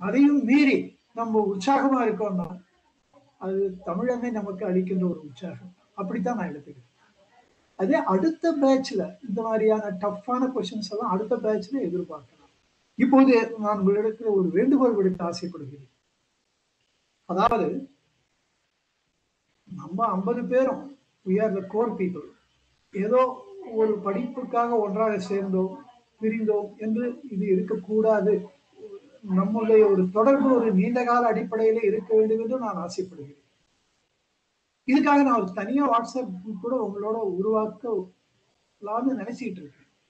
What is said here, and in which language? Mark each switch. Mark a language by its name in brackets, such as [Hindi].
[Tamil] அதையும் மீறி நம்ம உற்சாகமா இருக்கோம்னா அது தமிழனை நமக்கு அளிக்கின்ற ஒரு உற்சாகம். அப்படித்தான் நான் எடுத்துக்கிறேன். அதே அடுத்த பேட்ச்ல இந்த மாதிரியான டஃப்பான கொஸ்டின்ஸ் எல்லாம் அடுத்த பேட்ச்ல எதிர்பார்க்கலாம். இப்போது நான் உங்களிடத்தில் ஒரு வேண்டுகோள் விடுக்க ஆசைப்படுகிறேன். அதாவது நம்ம 50 பேரும் [English] we are the core people. [Tamil] ஏதோ ஒரு படிப்புக்காக ஒன்றாக சேர்ந்தோம் பிரிந்தோம் என்று இது இருக்கக்கூடாது. நம்முடைய ஒரு தொடர்பு ஒரு நீண்ட கால அடிப்படையில இருக்க வேண்டும் என்று நான் ஆசைப்படுகிறேன். இதுக்காக நான் ஒரு தனியா வாட்ஸ்அப் கூட உங்களோட உருவாக்கலாம்னு நினைச்சிட்டு இருக்கேன்.